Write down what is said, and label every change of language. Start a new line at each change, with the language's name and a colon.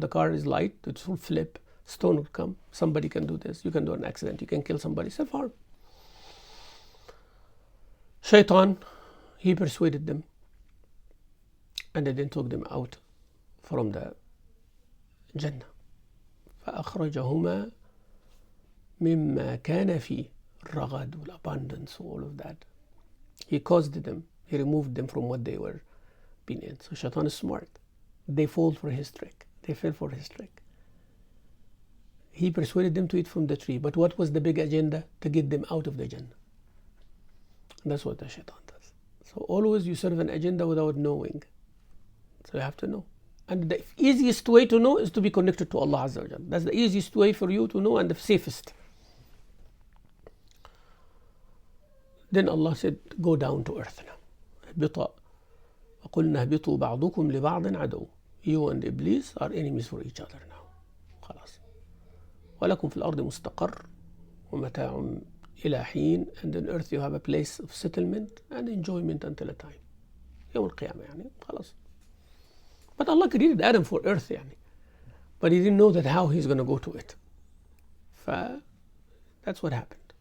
English: The car is light, it will flip, stone will come, somebody can do this, you can do an accident, you can kill somebody, self-harm. Shaitan, he persuaded them and then took them out from the Jannah.
Arabic: فأخرجهما مما كان فيه الرغد وال
English: abundance, all of that. He caused them, he removed them from what they were being in. So Shaitan is smart. They fall for his trick. They fell for his trick. He persuaded them to eat from the tree. But what was the big agenda? To get them out of the Jannah. And that's what the Shaitan does. So always you serve an agenda without knowing. So you have to know. And the easiest way to know is to be connected to Allah Azza wa Jal. That's the easiest way for you to know and the safest. Then Allah said, go down to earth now.
Arabic: اهبطا وقلنا اهبطوا بعضكم لبعض عدو.
English: You and Iblis are enemies for each other now.
Arabic: خلاص. ولكم في الأرض مستقر ومتاع إلى حين.
English: And on earth you have a place of settlement and enjoyment until a time.
Arabic: يوم القيامة يعني خلاص.
English: But Allah created Adam for earth يعني. But he didn't know that how he's going to go to it. That's what happened.